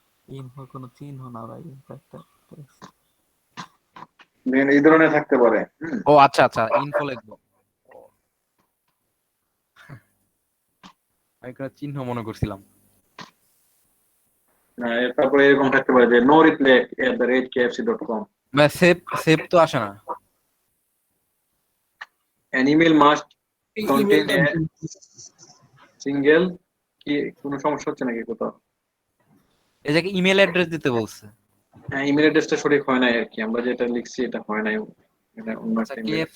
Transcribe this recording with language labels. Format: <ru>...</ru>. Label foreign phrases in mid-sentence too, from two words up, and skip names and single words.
<bn>ইনফো কোনো চিহ্ন না ভাই, ইনফো একটা text। Then এই ধরনের থাকতে পারে। ও আচ্ছা আচ্ছা, ইনফো লিখবো। আমি একটা চিহ্ন মনে করছিলাম। তারপরে এরকম থাকতে পারে যে</bn> <en>no reply</en> <bn>@kfc.com. ভাই</bn> <en>save save</en> <bn>তো আসে না।</bn> <en>An email must</en> <bn>এই</bn> <en>contain</en> <bn>ইমেলটা</bn> <en>a single</en> <bn>কি কোনো সমস্যা হচ্ছে নাকি কোথাও? এই যে</bn> <en>email address</en> <bn>দিতে বলছে। হ্যাঁ,</bn> <en>email address</en> <bn>সঠিক হয় নাই আর কি, আমরা যেটা লিখছি এটা হয় নাই, এটা অন্য আচ্ছা একটা email।</bn>